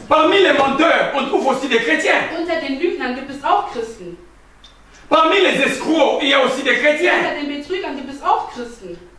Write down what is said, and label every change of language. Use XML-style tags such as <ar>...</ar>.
<fr>Parmi les menteurs, on trouve aussi des chrétiens.</fr> <de>Unter den Lügnern gibt es auch Christen.</de> <fr>Parmi les escrocs, il y a aussi des chrétiens.</fr> <de>Unter den Betrügern gibt es auch Christen.</de>